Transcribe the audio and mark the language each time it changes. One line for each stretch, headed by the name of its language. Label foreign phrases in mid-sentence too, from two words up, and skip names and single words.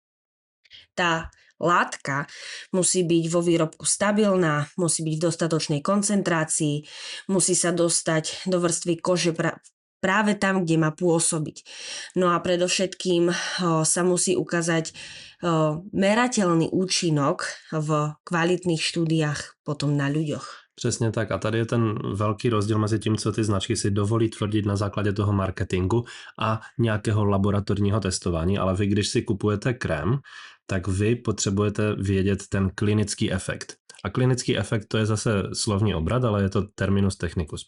Slovak: Tá látka musí byť vo výrobku stabilná, musí byť v dostatočnej koncentrácii, musí sa dostať do vrstvy kože práve tam, kde má pôsobiť. No a predovšetkým sa musí ukázať merateľný účinok v kvalitných štúdiách potom na ľuďoch.
Czech: Přesně tak a tady je ten velký rozdíl mezi tím, co ty značky si dovolí tvrdit na základě toho marketingu a nějakého laboratorního testování, ale vy, když si kupujete krém, tak vy potřebujete vědět ten klinický efekt. A klinický efekt to je zase slovní obrat, ale je to
Latin: terminus technicus.